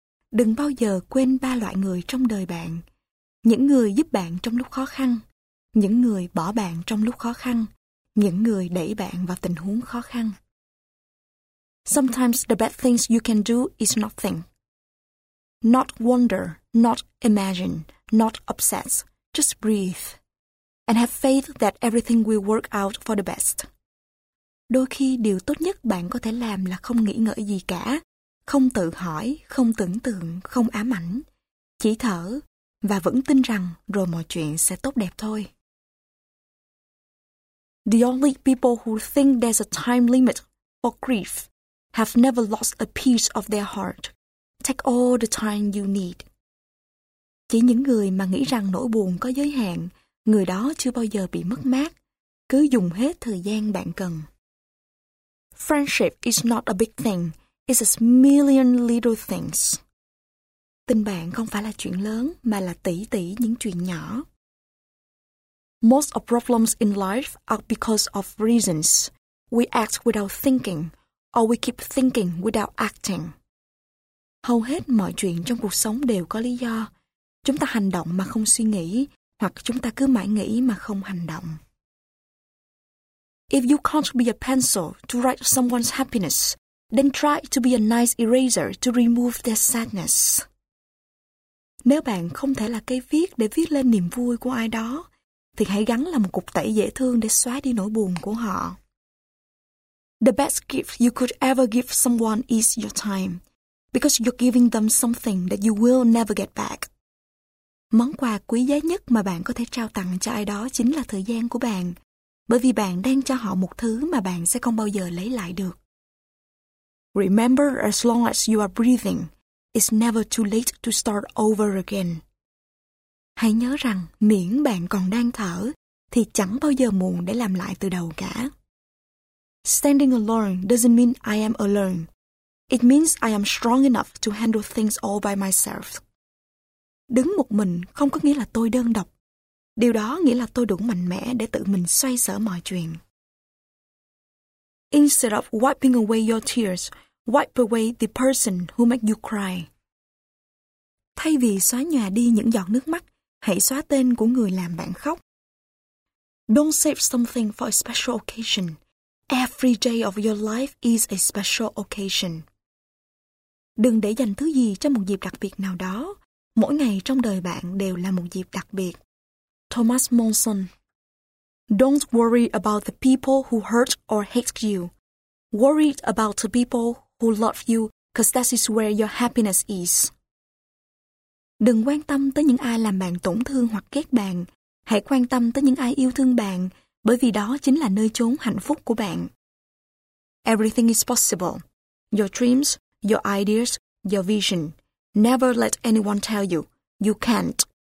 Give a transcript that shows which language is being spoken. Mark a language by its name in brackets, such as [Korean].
[Vietnamese] Đừng bao giờ quên ba loại người trong đời bạn. Những người giúp bạn trong lúc khó khăn. Những người bỏ bạn trong lúc khó khăn. Những người đẩy bạn vào tình huống khó khăn. [English] Sometimes the bad things you can do is nothing. Not wonder, not imagine, not obsess. Just breathe. And have faith that everything will work out for the best. [Vietnamese] Đôi khi điều tốt nhất bạn có thể làm là không nghĩ ngợi gì cả. Không tự hỏi, không tưởng tượng, không ám ảnh. Chỉ thở. Và vẫn tin rằng rồi mọi chuyện sẽ tốt đẹp thôi. [English] The only people who think there's a time limit for grief have never lost a piece of their heart. Take all the time you need. [Vietnamese] Chỉ những người mà nghĩ rằng nỗi buồn có giới hạn, người đó chưa bao giờ bị mất mát. Cứ dùng hết thời gian bạn cần. [English] Friendship is not a big thing. It's a million little things. [Vietnamese] Tình bạn không phải là chuyện lớn, mà là tỷ tỷ những chuyện nhỏ. [English] Most of problems in life are because of reasons. We act without thinking, or we keep thinking without acting. [Vietnamese] Hầu hết mọi chuyện trong cuộc sống đều có lý do. Chúng ta hành động mà không suy nghĩ, hoặc chúng ta cứ mãi nghĩ mà không hành động. [English] If you can't be a pencil to write someone's happiness, then try to be a nice eraser to remove their sadness. [Vietnamese] Nếu bạn không thể là cây viết để viết lên niềm vui của ai đó, thì hãy gắn là một cục tẩy dễ thương để xóa đi nỗi buồn của họ. [English] The best gift you could ever give someone is your time, because you're giving them something that you will never get back. [Vietnamese] Món quà quý giá nhất mà bạn có thể trao tặng cho ai đó chính là thời gian của bạn, bởi vì bạn đang cho họ một thứ mà bạn sẽ không bao giờ lấy lại được. [English] Remember, as long as you are breathing, it's never too late to start over again. [Vietnamese] Hãy nhớ rằng miễn bạn còn đang thở thì chẳng bao giờ muộn để làm lại từ đầu cả. [English] Standing alone doesn't mean I am alone. It means I am strong enough to handle things all by myself. [Vietnamese] Đứng một mình không có nghĩa là tôi đơn độc. Điều đó nghĩa là tôi đủ mạnh mẽ để tự mình xoay sở mọi chuyện. [English] Instead of wiping away your tears, wipe away the person who made you cry. [Vietnamese] Thay vì xóa nhòa đi những giọt nước mắt, hãy xóa tên của người làm bạn khóc. [English] Don't save something for a special occasion. Every day of your life is a special occasion. [Vietnamese] Đừng để dành thứ gì cho một dịp đặc biệt nào đó, Mỗi ngày trong đời bạn đều là một dịp đặc biệt. [English] Thomas Monson. Don't worry about the people who hurt or hate you. Worry about the people who love you, because that is where your happiness is. [Vietnamese] Đừng quan tâm tới những ai làm bạn tổn thương hoặc ghét bạn. Hãy quan tâm tới những ai yêu thương bạn, bởi vì đó chính là nơi chốn hạnh phúc của bạn. [English] Everything is possible. Your dreams, your ideas, your vision. Never let anyone tell you, you can't.